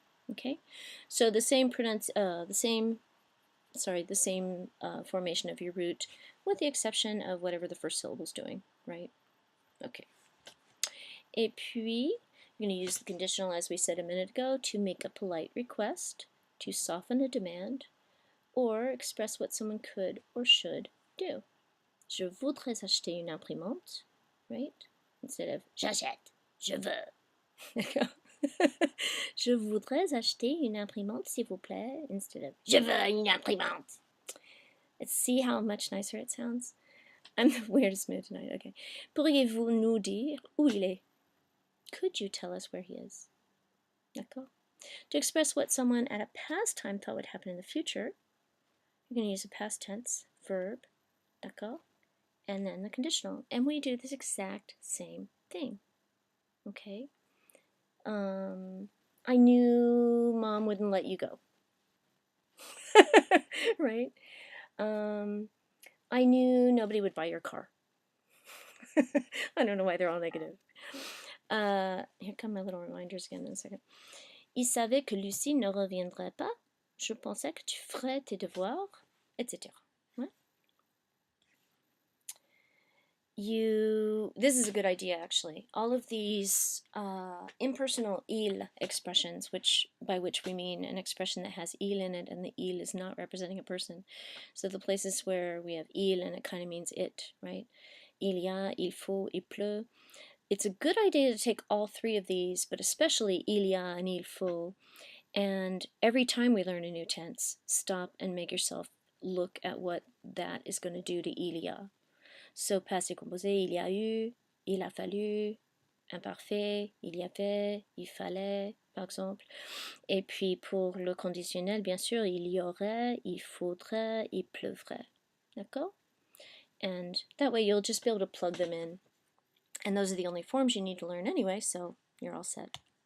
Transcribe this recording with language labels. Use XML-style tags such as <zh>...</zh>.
<en>Okay, so the same formation of your root, with the exception of whatever the first syllable is doing, right? Okay.</en> <fr>Et puis,</fr> <en>you're going to use the conditional, as we said a minute ago, to make a polite request, to soften a demand, or express what someone could or should do.</en> <fr>Je voudrais acheter une imprimante,</fr> <en>right? Instead of</en> <fr>j'achète, je veux. D'accord. Je voudrais acheter une imprimante, s'il vous plaît,</fr> <en>instead of</en> <fr>je veux une imprimante.</fr> <en>Let's see how much nicer it sounds. I'm the weirdest mood tonight. Okay.</en> <fr>Pourriez-vous nous dire où il est?</fr> <en>Could you tell us where he is?</en> <fr>D'accord.</fr> <en>To express what someone at a past time thought would happen in the future, you're going to use a past tense verb,</en> <fr>d'accord,</fr> <en>and then the conditional. And we do this exact same thing. Okay. I knew Mom wouldn't let you go. Right? I knew nobody would buy your car. I don't know why they're all negative. Here come my little reminders again in a second.</en> <fr>Il savait que Lucie ne reviendrait pas. Je pensais que tu ferais tes devoirs, etc.</fr> <en>What? This is a good idea, actually. All of these impersonal il expressions, by which we mean an expression that has il in it, and the il is not representing a person. So the places where we have il and it kind of means it, right?</en> <fr>Il y a, il faut, il pleut.</fr> <en>It's a good idea to take all three of these, but especially il y a and il faut. And every time we learn a new tense, stop and make yourself look at what that is going to do to il y a.</en> <fr>So, passé composé, il y a eu, il a fallu, imparfait, il y avait, il fallait, par exemple. Et puis pour le conditionnel, bien sûr, il y aurait, il faudrait, il pleuvrait. D'accord?</fr> <en>And that way you'll just be able to plug them in. And those are the only forms you need to learn anyway, so you're all set.</en>